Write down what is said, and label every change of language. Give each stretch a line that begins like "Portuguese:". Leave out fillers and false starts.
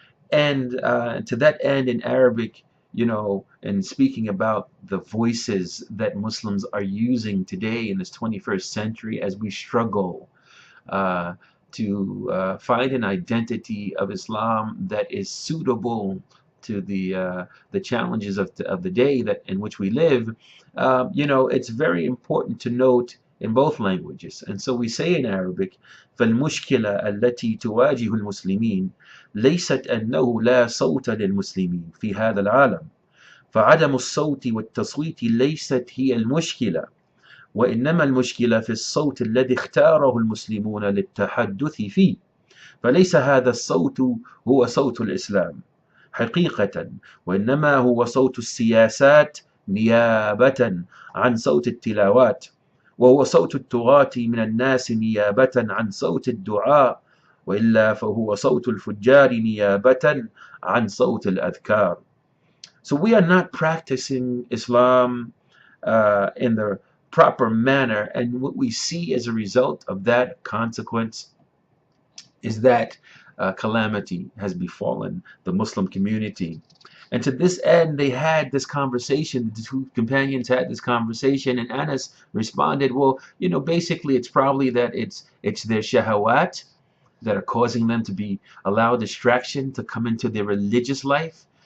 English: And to that end, in Arabic, and speaking about the voices that Muslims are using today in this 21st century as we struggle to find an identity of Islam that is suitable to the challenges of the day that in which we live, it's very important to note in both languages. And so we say in Arabic,
Arabic: فالمشكلة التي تواجه المسلمين ليست أنه لا صوت للمسلمين في هذا العالم، فعدم الصوت والتصويت ليست هي المشكلة، وإنما المشكلة في الصوت الذي اختاره المسلمون للتحدث فيه. فليس هذا الصوت هو صوت الإسلام حقيقة، وإنما هو صوت السياسات نيابة عن صوت التلاوات، وهو صوت الطغاة من الناس نيابة عن صوت الدعاء، وإلا فهو صوت الفجار نيابة عن صوت الأذكار.
English: So we are not practicing Islam in the proper manner, and what we see as a result of that consequence is that calamity has befallen the Muslim community. And to this end, they had this conversation, the two companions had this conversation, and Anas responded, well, basically it's probably that it's their shahawat that are causing them to be allowed distraction to come into their religious life.